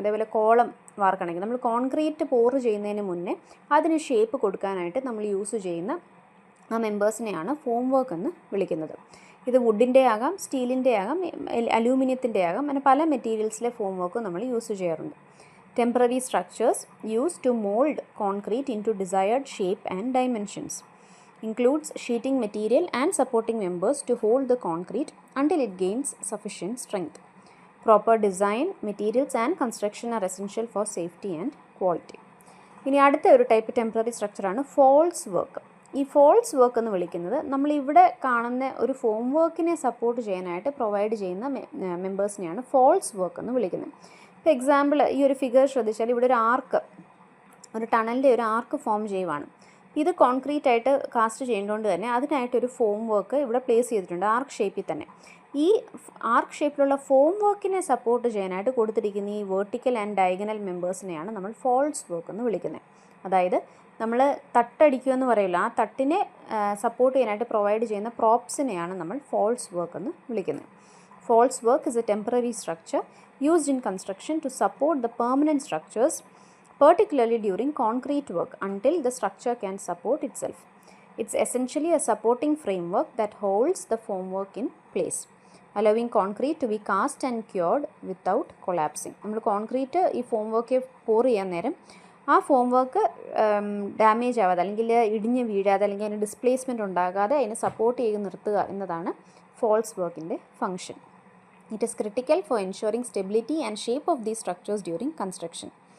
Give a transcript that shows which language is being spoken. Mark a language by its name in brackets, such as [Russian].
[Malayalam] അതേപോലെ കോളം വാർക്കണമെങ്കിൽ നമ്മൾ കോൺക്രീറ്റ് പോർ ചെയ്യുന്നതിന് മുന്നേ അതിന് ഷേപ്പ് കൊടുക്കാനായിട്ട് നമ്മൾ യൂസ് ചെയ്യുന്ന ആ മെമ്പേഴ്സിനെയാണ് ഫോം വർക്ക് എന്ന് വിളിക്കുന്നത്. ഇത് വുഡിൻ്റെ ആകാം, സ്റ്റീലിൻ്റെ ആകാം, അലൂമിനിയത്തിൻ്റെ ആകാം, അങ്ങനെ പല മെറ്റീരിയൽസിലെ ഫോം വർക്ക് നമ്മൾ യൂസ് ചെയ്യാറുണ്ട്. [English] Temporary structures used to mould concrete into desired shape and dimensions. Includes sheeting material and supporting members to hold the concrete until it gains sufficient strength. Proper design, materials and construction are essential for safety and quality. [Malayalam] ഇനി അടുത്ത ഒരു type temporary സ്ട്രക്ചറാണ് false work. ഈ false work എന്ന് വിളിക്കുന്നത് നമ്മളിവിടെ കാണുന്ന ഒരു form വർക്കിനെ സപ്പോർട്ട് ചെയ്യാനായിട്ട് പ്രൊവൈഡ് ചെയ്യുന്ന മെമ്പേഴ്സിനെയാണ് ഫോൾസ് വർക്ക് എന്ന് വിളിക്കുന്നത്. ഇപ്പോൾ എക്സാമ്പിൾ ഈ ഒരു ഫിഗർ ശ്രദ്ധിച്ചാൽ ഇവിടെ ഒരു ആർക്ക്, ഒരു ടണലിൻ്റെ ഒരു ആർക്ക് ഫോം ചെയ്യുവാണ്. ഇത് കോൺക്രീറ്റ് ആയിട്ട് കാസ്റ്റ് ചെയ്യേണ്ടതുകൊണ്ട് തന്നെ അതിനായിട്ടൊരു ഫോം വർക്ക് ഇവിടെ പ്ലേസ് ചെയ്തിട്ടുണ്ട് ആർക്ക് ഷേപ്പിൽ തന്നെ. ഈ ആർക്ക് ഷേപ്പിലുള്ള ഫോം വർക്കിനെ സപ്പോർട്ട് ചെയ്യാനായിട്ട് കൊടുത്തിരിക്കുന്ന ഈ വെർട്ടിക്കൽ ആൻഡ് ഡയഗണൽ മെമ്പേഴ്സിനെയാണ് നമ്മൾ ഫോൾസ് വർക്ക് എന്ന് വിളിക്കുന്നത്. അതായത് നമ്മൾ തട്ടടിക്കുമെന്ന് പറയില്ല, ആ തട്ടിനെ സപ്പോർട്ട് ചെയ്യാനായിട്ട് പ്രൊവൈഡ് ചെയ്യുന്ന പ്രോപ്സിനെയാണ് നമ്മൾ ഫോൾസ് വർക്ക് എന്ന് വിളിക്കുന്നത്. [English] False work is a temporary structure used in construction to support the permanent structures particularly during concrete work until the structure can support itself. It's essentially a supporting framework that holds the formwork in place, allowing concrete to be cast and cured without collapsing. [Malayalam] നമ്മൾ concrete ഈ form work പോർ ചെയ്യാൻ നേരം ആ form work damage ആവാതെ അല്ലെങ്കിൽ ഇടിഞ്ഞ് വീഴാതെ അല്ലെങ്കിൽ അതിന് ഡിസ്പ്ലേസ്മെൻറ്റ് ഉണ്ടാകാതെ അതിനെ സപ്പോർട്ട് ചെയ്ത് നിർത്തുക എന്നതാണ് ഫോൾസ് വർക്കിൻ്റെ function. [English] It is critical for ensuring stability and shape of these structures during construction.